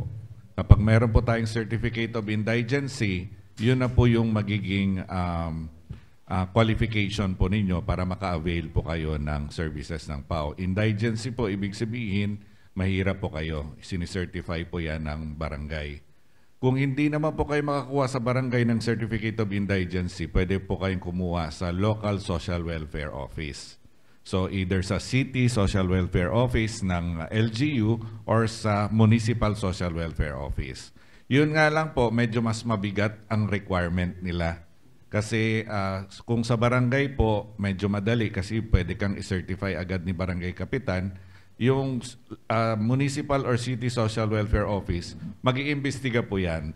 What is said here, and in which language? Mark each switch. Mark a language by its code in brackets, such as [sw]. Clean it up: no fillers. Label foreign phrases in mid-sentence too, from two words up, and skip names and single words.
[tl] Kapag meron po tayong Certificate of Indigency, yun na po yung magiging qualification po ninyo para maka-avail po kayo ng services ng PAO. Indigency po, ibig sabihin, mahirap po kayo. Sinicertify po yan ng barangay. Kung hindi naman po kayo makakuha sa barangay ng Certificate of Indigency, pwede po kayong kumuha sa Local Social Welfare Office. So either sa City Social Welfare Office ng LGU or sa Municipal Social Welfare Office. Yun nga lang po, medyo mas mabigat ang requirement nila. Kasi kung sa barangay po, medyo madali kasi pwede kang i-certify agad ni Barangay Kapitan. Yung Municipal or City Social Welfare Office, mag-iimbestiga po yan.